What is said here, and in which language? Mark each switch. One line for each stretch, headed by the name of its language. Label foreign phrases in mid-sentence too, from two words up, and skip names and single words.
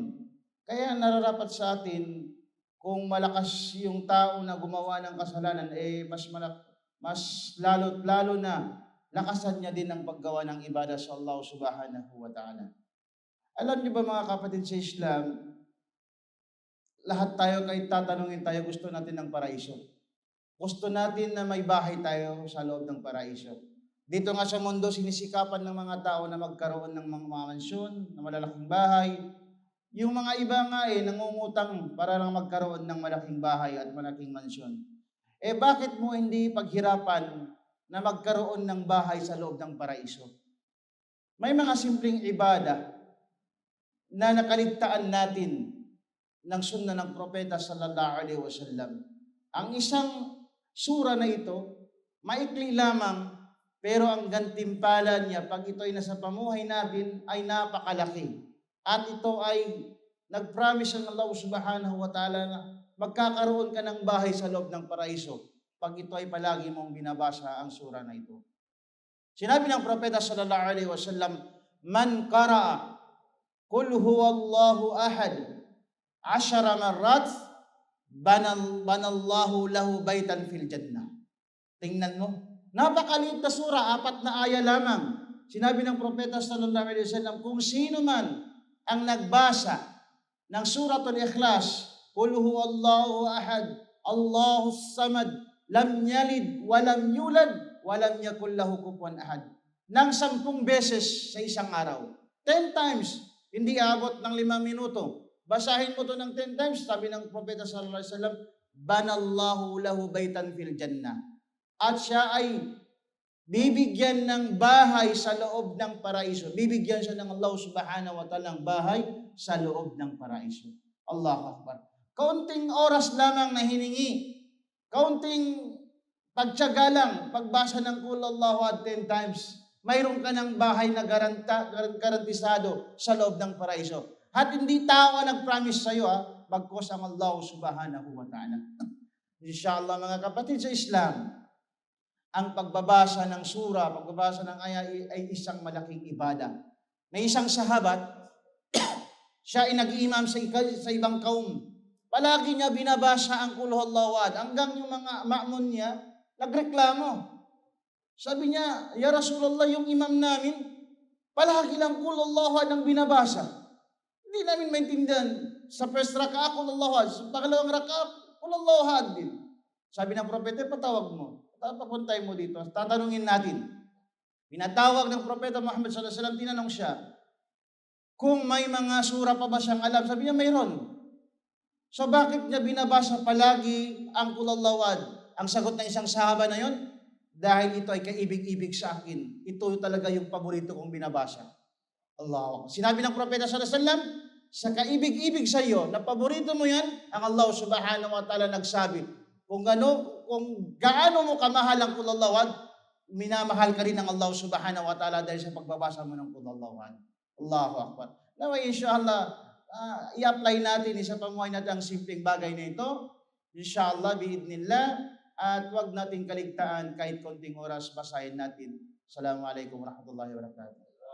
Filipino: Kaya nararapat sa atin kung malakas yung tao na gumawa ng kasalanan, mas lalo't lalo na lakasan niya din ang paggawa ng ibada sa
Arabic: الله سبحانه وتعالى.
Filipino: Alam niyo ba mga kapatid sa Islam, lahat tayo kahit tatanungin tayo, gusto natin ng paraiso. Gusto natin na may bahay tayo sa loob ng paraiso. Dito nga sa mundo, sinisikapan ng mga tao na magkaroon ng mga mansyon, na malalaking bahay. Yung mga iba nga nangungutang para lang magkaroon ng malaking bahay at malaking mansyon. Bakit mo hindi paghirapan na magkaroon ng bahay sa loob ng paraiso? May mga simpleng ibada na nakaligtaan natin ng sunna ng propeta
Arabic: صلى الله عليه وسلم.
Filipino: Ang isang sura na ito, maikli lamang, pero ang gantimpala niya pag ito ay nasa pamuhay natin ay napakalaki. At ito ay nag-promise ng
Arabic: الله سبحانه وتعالى
Filipino: na magkakaroon ka ng bahay sa loob ng paraiso pag ito ay palagi mong binabasa ang sura na ito. Sinabi ng propeta
Arabic: صلى الله عليه وسلم من قرأ قل هو الله أحد 10 مرات بنى الله له بيتا في الجنة."
Filipino: Tingnan mo, napakaliit na sura, 4 na aya lamang. Sinabi ng propeta
Arabic: صلى الله عليه وسلم,
Filipino: kung sino man ang nagbasa ng
Arabic: suratul Ikhlas, قل هو الله أحد الله الصمد لم يلد ولم يولد ولم يكن له كفوا أحد,
Filipino: ng 10 beses sa isang araw, 10 times, hindi abot ng 5 minuto. Basahin mo to ng 10 times, sabi ng propeta
Arabic: صلى الله عليه وسلم بنى الله له بيتا في الجنة.
Filipino: At siya ay bibigyan ng bahay sa loob ng paraiso. Bibigyan siya ng
Arabic: الله سبحانه وتعالى
Filipino: ng bahay sa loob ng paraiso.
Arabic: الله أكبر.
Filipino: Kaunting oras lamang na hiningi. Kaunting pagtiyaga lang, pagbasa ng Qul Allahu Ahad 10 times. Mayroon ka ng bahay na garantisado sa loob ng paraiso. At hindi tao nag-promise sa iyo, bagkus ang
Arabic: الله سبحانه وتعالى.
Filipino: Inshallah mga kapatid sa Islam, ang pagbabasa ng sura, pagbabasa ng aya ay isang malaking ibada. May isang sahabat, siya ay nag-iimam sa ibang kaum. Palagi niya binabasa ang Qul Huwallahu Ahad hanggang yung mga ma'mun niya nagreklamo. Sabi niya,
Arabic: "يا رسول الله,
Filipino: yung imam namin, palagi lang Qul Huwallahu Ahad ang binabasa. Hindi namin maintindihan. Sa first raka'ah, Qul Huwallahu Ahad. Sa pangalawang raka'ah, Qul Huwallahu Ahad din." Sabi ng propeta, "Patawag mo. Papuntay mo dito. Tatanungin natin." Pinatawag ng propeta
Arabic: محمد صلى الله عليه وسلم,
Filipino: tinanong siya, kung may mga sura pa ba siyang alam. Sabi niya, mayroon. So bakit niya binabasa palagi ang Qul Huwallahu Ahad? Ang sagot ng isang sahaba na yon, dahil ito ay kaibig-ibig sa akin. Ito talaga yung paborito kong binabasa.
Arabic: الله أكبر.
Filipino: Sinabi ng propeta
Arabic: صلى الله عليه وسلم,
Filipino: sa kaibig-ibig sa iyo, na paborito mo yan, ang
Arabic: الله سبحانه وتعالى
Filipino: nagsabi, kung gaano mo kamahal ang Qul Huwallahu Ahad, minamahal ka rin ng
Arabic: الله سبحانه وتعالى
Filipino: dahil sa pagbabasa mo ng Qul Huwallahu Ahad.
Arabic: الله أكبر. Nawa inshallah,
Filipino: i-apply natin sa pamuhay natin ang simpleng bagay na ito.
Arabic: إن شاء الله بإذن الله.
Filipino: At huwag nating kaligtaan kahit konting oras, basahin natin.
Arabic: السلام عليكم ورحمة الله وبركاته.